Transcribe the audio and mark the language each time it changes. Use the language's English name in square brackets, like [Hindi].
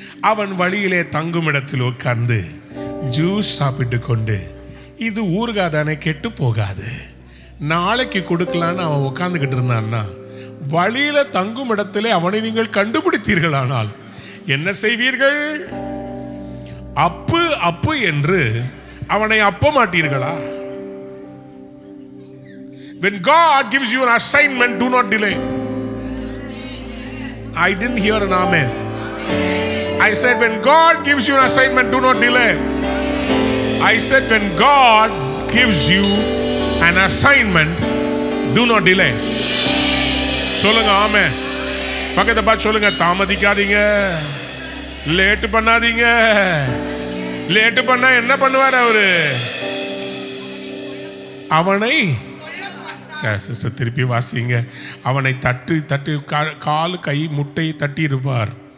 [Tamil] அவன் வழியிலே தங்கும் இடத்தில் உட்கார்ந்து ஜூஸ் சாப்பிட்டு கொண்டு, இது ஊறுகாய் தானே, கெட்டு போகாது, நாளைக்கு கொடுக்கலான்னு அவன் உட்கார்ந்துகிட்டு இருந்தான்னா, வழியில தங்கும் இடத்திலே அவனை நீங்கள் கண்டுபிடித்தீர்களானால் என்ன செய்வீர்கள்? அப்பு அப்பு என்று அவனை அப்ப மாட்டீர்களா? [English] When God gives you an assignment, do not delay. I didn't hear an amen. I said when God gives you an assignment, do not delay. I said when God gives you an assignment, do not delay. [Tamil] சொல்லுங்க ஆமென். பக்கத்தை பார்த்து சொல்லுங்க, தாமதிக்காதீங்க, late பண்ணாதீங்க. Late பண்ணா என்ன பண்ணுவார் அவரு? அவனை சிஸ்டர் திருப்பி வாசிங்க. அவனை தட்டு தட்டு கால் கை முட்டை தட்டி இருப்பார்.